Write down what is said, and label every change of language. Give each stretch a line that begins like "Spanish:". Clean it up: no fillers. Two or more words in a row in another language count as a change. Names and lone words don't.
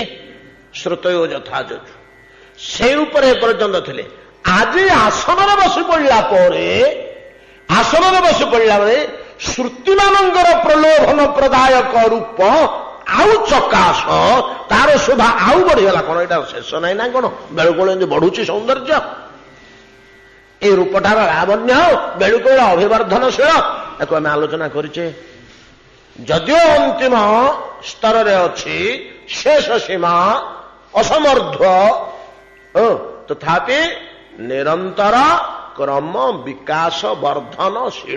Odia: ଶ୍ରୁତୟ ଯଥା ଯଜୁ ସେଇ ରୂପରେ ଏପର୍ଯ୍ୟନ୍ତ ଥିଲେ। ଆଜି ଆସନରେ ବସି ପଡ଼ିଲା ବେଳେ ଶ୍ରୁତିମାନଙ୍କର ପ୍ରଲୋଭନ ପ୍ରଦାୟକ ରୂପ ଆଉ ଚକାଶ, ତାର ଶୋଭା ଆଉ ବଢିଗଲା। କଣ ଏଇଟା ଶେଷ ନାହିଁ ନା କଣ? ବେଳୁକଳ ଏମିତି ବଢୁଛି ସୌନ୍ଦର୍ଯ୍ୟ। ଏଇ ରୂପଟାର ଲାବଣ୍ୟ বেଳୁକଳ ଅଭିବର୍ଦ୍ଧନଶୀଳ, ତାକୁ ଆମେ ଆଲୋଚନା କରିଛେ। ଯଦିଓ ଅନ୍ତିମ ସ୍ତରରେ ଅଛି, ଶେଷ ସୀମା ଅସମର୍ଦ୍ଧ୍ୟ, ତଥାପି ନିରନ୍ତର କ୍ରମ ବିକାଶ ବର୍ଦ୍ଧନଶୀଳ।